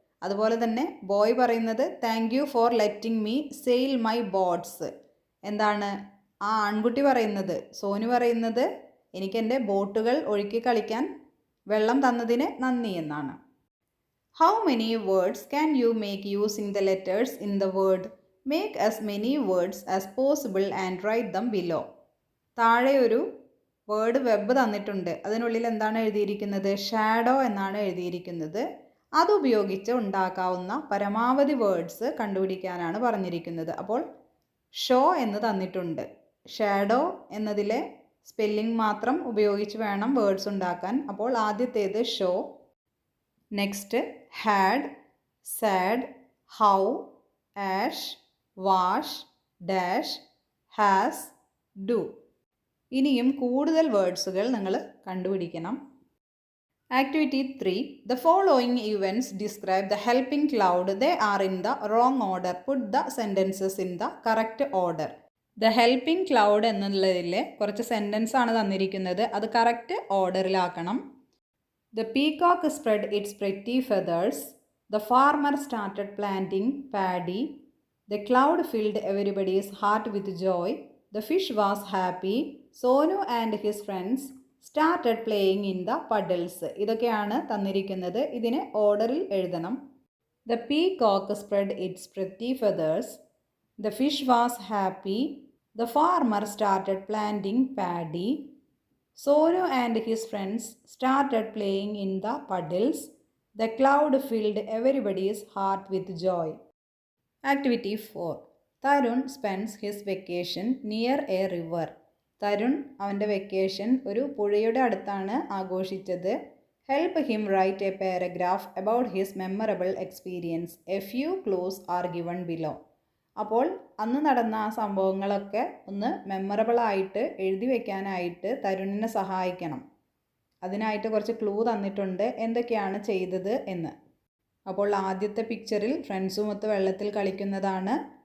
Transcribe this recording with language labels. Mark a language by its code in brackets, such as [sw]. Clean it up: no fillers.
[ml] അതുപോലെ തന്നെ ബോയ് പറയുന്നത് [en] Thank you for letting me sail my boats. [ml] എന്താണ് ആ ആൺകുട്ടി പറയുന്നത്? സോനു പറയുന്നത് എനിക്ക് എൻ്റെ ബോട്ടുകൾ ഒഴുക്കി കളിക്കാൻ വെള്ളം തന്നതിന് നന്ദി എന്നാണ്. [en] How many words can you make using the letters in the word? Make as many words as possible and write them below. [ml] താഴെ ഒരു വേർഡ് വെബ് തന്നിട്ടുണ്ട്. അതിനുള്ളിൽ എന്താണ് എഴുതിയിരിക്കുന്നത്? ഷാഡോ എന്നാണ് എഴുതിയിരിക്കുന്നത്. അതുപയോഗിച്ച് ഉണ്ടാക്കാവുന്ന പരമാവധി വേർഡ്സ് കണ്ടുപിടിക്കാനാണ് പറഞ്ഞിരിക്കുന്നത്. അപ്പോൾ ഷോ എന്ന് തന്നിട്ടുണ്ട്. ഷാഡോ എന്നതിലെ സ്പെല്ലിംഗ് മാത്രം ഉപയോഗിച്ച് വേണം വേർഡ്സ് ഉണ്ടാക്കാൻ. അപ്പോൾ ആദ്യത്തേത് [en] Show. Next had, sad, how, ash, wash, dash, has, do. [ml] ഇനിയും കൂടുതൽ വേർഡ്സുകൾ നിങ്ങൾ കണ്ടുപിടിക്കണം. [en] Activity 3. The following events describe the helping cloud. They are in the wrong order. Put the sentences in the correct order. [ml] The helping cloud എന്നുള്ളതിലെ കുറച്ച് sentence ആണ് തന്നിരിക്കുന്നത്. അത് correct ഓർഡറിലാക്കണം. [en] The peacock spread its pretty feathers. The farmer started planting paddy. The cloud filled everybody's heart with joy. The fish was happy. Sonu and his friends started playing in the puddles. [ml] ഇതൊക്കെയാണ് തന്നിരിക്കുന്നത്. ഇതിനെ ഓർഡറിൽ എഴുതണം. [en] The peacock spread its pretty feathers. The fish was happy. The farmer started planting paddy. Sonu and his friends started playing in the puddles. The cloud filled everybody's heart with joy. Activity 4. Tarun spends his vacation near a river. [ml] Tarun അവൻ്റെ vacation ഒരു പുഴയുടെ അടുത്താണ് ആഘോഷിച്ചത്. [en] Help him write a paragraph about his memorable experience. A few clues are given below. [ml] അപ്പോൾ അന്ന് നടന്ന ആ സംഭവങ്ങളൊക്കെ ഒന്ന് മെമ്മറബിളായിട്ട് എഴുതി വയ്ക്കാനായിട്ട് തരുണിനെ സഹായിക്കണം. അതിനായിട്ട് കുറച്ച് ക്ലൂ തന്നിട്ടുണ്ട് എന്തൊക്കെയാണ് ചെയ്തത് എന്ന്. അപ്പോൾ ആദ്യത്തെ പിക്ചറിൽ ഫ്രണ്ട്സുമൊത്ത് വെള്ളത്തിൽ കളിക്കുന്നതാണ്.